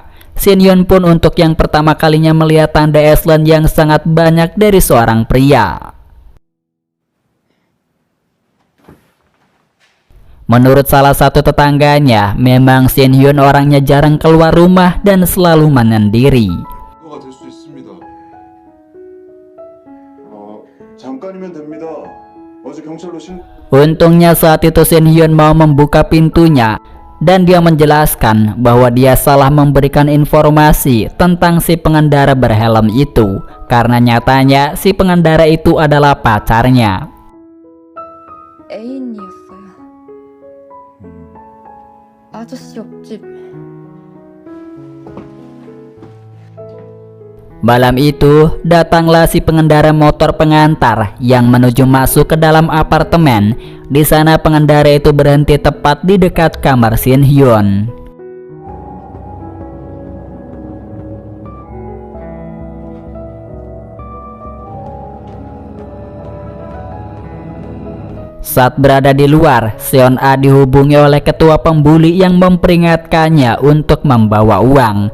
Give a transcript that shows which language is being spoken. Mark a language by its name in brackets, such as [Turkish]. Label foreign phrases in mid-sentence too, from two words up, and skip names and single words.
[Indonesian] Shin Hyun pun untuk yang pertama kalinya melihat tanda Eslan yang sangat banyak dari seorang pria. Menurut salah satu tetangganya, memang Shin Hyun orangnya jarang keluar rumah dan selalu menyendiri. [Korean] 이거가 될 수 있습니다. 잠깐이면 됩니다. 어제 경찰로 [Indonesian] Untungnya saat itu Shin Hyun mau membuka pintunya dan dia menjelaskan bahwa dia salah memberikan informasi tentang si pengendara berhelm itu karena nyatanya si pengendara itu adalah pacarnya. [Korean] 애인이었어요. 아저씨 옆집. [Indonesian] Malam itu, datanglah si pengendara motor pengantar yang menuju masuk ke dalam apartemen. Di sana pengendara itu berhenti tepat di dekat kamar Shin Hyun. Saat berada di luar, Seon A dihubungi oleh ketua pembuli yang memperingatkannya untuk membawa uang.